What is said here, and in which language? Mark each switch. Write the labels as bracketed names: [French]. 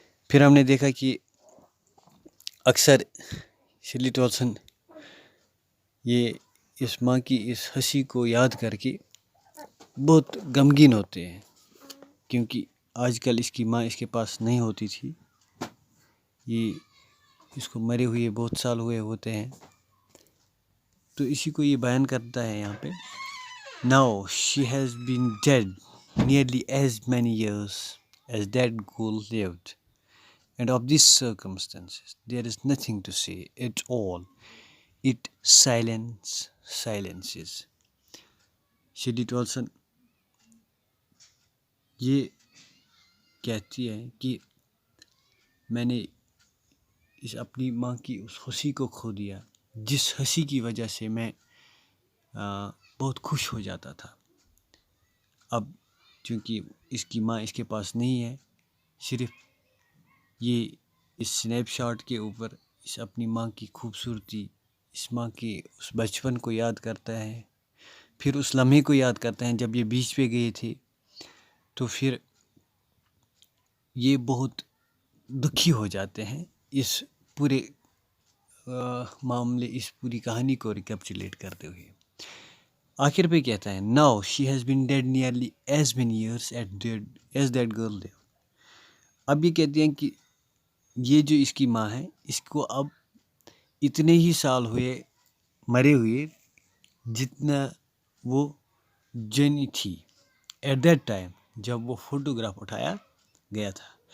[Urdu] پھر ہم نے دیکھا کہ اکثر شرلی ٹولسن یہ اس ماں کی اس ہنسی کو یاد کر کے بہت غمگین ہوتے ہیں، کیونکہ آج کل اس کی ماں اس کے پاس نہیں ہوتی تھی. یہ اس کو مرے ہوئے بہت سال ہوتے ہیں، تو اسی کو یہ بیان کرتا ہے یہاں پہ. [English] Now she has been dead nearly as many years as that girl lived, and of these circumstances there is nothing to say at all. It silences. [Urdu] Surely ٹولسن یہ کہتی ہے کہ میں نے اس اپنی ماں کی اس ہنسی کو کھو دیا، جس ہنسی کی وجہ سے میں بہت خوش ہو جاتا تھا. اب چونکہ اس کی ماں اس کے پاس نہیں ہے، صرف یہ اس سنیپ شاٹ کے اوپر اس اپنی ماں کی خوبصورتی، اس ماں کے اس بچپن کو یاد کرتا ہے. پھر اس لمحے کو یاد کرتا ہے جب یہ بیچ پہ گئے تھے، تو پھر یہ بہت دکھی ہو جاتے ہیں اس پورے معاملے، اس پوری کہانی کو ریکیپچولیٹ کرتے ہوئے. آخر پہ کہتا ہے [English] Now she has been dead nearly as many years as that girl lived. [Urdu] اب یہ کہتے ہیں کہ یہ جو اس کی ماں ہے، اس کو اب اتنے ہی سال ہوئے مرے ہوئے جتنا وہ جنی تھی [English] at that time, [Urdu] جب وہ فوٹوگراف اٹھایا گیا تھا.